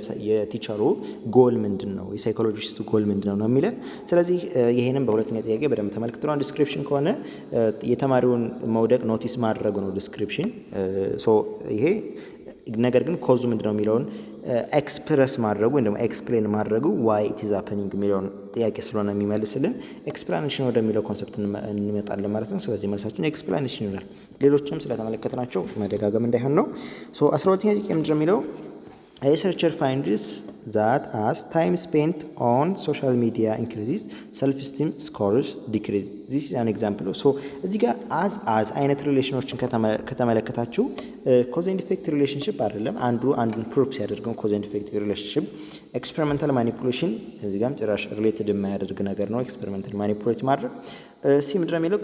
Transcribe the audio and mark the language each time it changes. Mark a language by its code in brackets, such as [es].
[am] የቲቸሩ ጎል ምንድን ነው፣ የሳይኮሎጂስቱ ጎል ምንድን ነው የሚለን። ስለዚህ ይሄንም በሁለተኛ ጥያቄ በደንብ ተመልክተናል። ዲስክሪፕሽን ከሆነ የተማሪውን መውደቅ ኖቲስ ማድረጉ ነው ዲስክሪፕሽን። ይሄ ነገር ግን ኮዙ ምንድን ነው የሚለውን ኤክስፕረስ ማድረጉ ወይም ደግሞ ኤክስፕሌን ማድረጉ [en] ዋይ ኢት ኢዝ ሃፐኒንግ [am] የሚለውን ጥያቄ ስለሆነ የሚመልስልን ኤክስፕላኔሽን ወደሚለው ኮንሰፕት እንመጣለን ማለት ነው። ስለዚህ መልሳችን ኤክስፕላኔሽን ይሆናል። ሌሎችም ስለተመለከትናቸው መደጋገም እንዳይሆን ነው። 12ኛ ጥያቄ ምንድን ነው የሚለው? [en] A researcher finds that as time spent on social media increases, self-esteem scores decrease. This is an example. [am] እዚህ ጋር as አይነት ሪሌሽኖችን ከተመለከታችሁ ኮዝ ኤንድ ኢፌክት ሪሌሽንሽፕ አይደለም። አንዱን ፕሩፍ ሲያደርገው ኮዝ ኤንድ ኢፌክት ሪሌሽንሽፕ። ኤክስፐሪመንታል ማኒፑሌሽን እዚህ ጋርም ጭራሽ ሪሌትድ የማያደርግ ነገር ነው። ኤክስፐሪመንታል ማኒፑሌት ማድረግ። ሲ ምንድን ነው የሚለው?